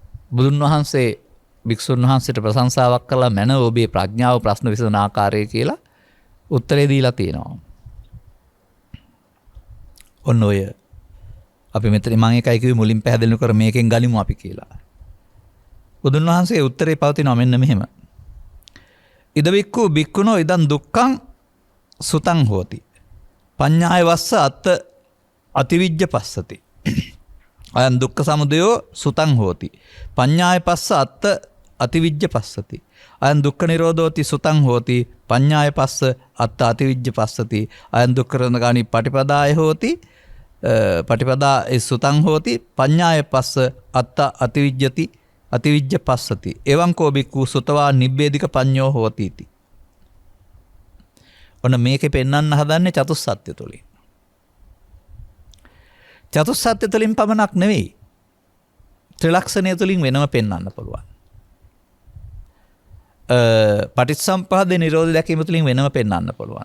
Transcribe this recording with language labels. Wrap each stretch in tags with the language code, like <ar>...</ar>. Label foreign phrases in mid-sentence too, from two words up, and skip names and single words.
<si>බුදුන් වහන්සේ භික්ෂුන් වහන්සේට ප්‍රශංසාවක් කළා මැනව ඔබේ ප්‍රඥාව ප්‍රශ්න විසඳන ආකාරය කියලා උත්තරේ දීලා තියෙනවා. ඔන්න ඔය අපි මෙතන මම එකයි කිව්වේ මුලින් පැහැදිලි කර මේකෙන් ගනිමු අපි කියලා. බුදුන් වහන්සේ උත්තරේ පවතිනවා මෙන්න මෙහෙම.</si> <pi>ඉද බික්ඛු බික්ඛුනෝ ඉදං දුක්ඛං සුතං හෝති. පඤ්ඤාය වස්ස අත්ත අතිවිජ්ජ පස්සති. අයං දුක්ඛ සමුදයෝ සුතං හෝති. පඤ්ඤාය පස්ස අත්ත අතිවිජ්ජ පස්සති. අයං දුක්ඛ නිරෝධෝති සුතං හෝති. පඤ්ඤාය පස්ස අත්ත අතිවිජ්ජ පස්සති. අයං දුක්ඛ නිරෝධගාමී පටිපදාය හෝති. පටිපදා සුතං හෝති. පඤ්ඤාය පස්ස අත්ත අතිවිජ්ජති අතිවිජ්ජ පස්සති. එවං කෝ බික්ඛු සුතවා නිබ්බේධික පඤ්ඤෝ හෝති इति.</pi> <si>ඔන්න මේකේ පෙන්වන්න හදන්නේ චතුස්සත්‍ය තුලින්. චතුස්සත්‍ය තුලින් පමණක් නෙවෙයි. ත්‍රිලක්ෂණය තුලින් වෙනම පෙන්වන්න පුළුවන්. පටිච්චසමුප්පාද නිරෝධය දැකීම තුලින් වෙනම පෙන්වන්න පුළුවන්.</si>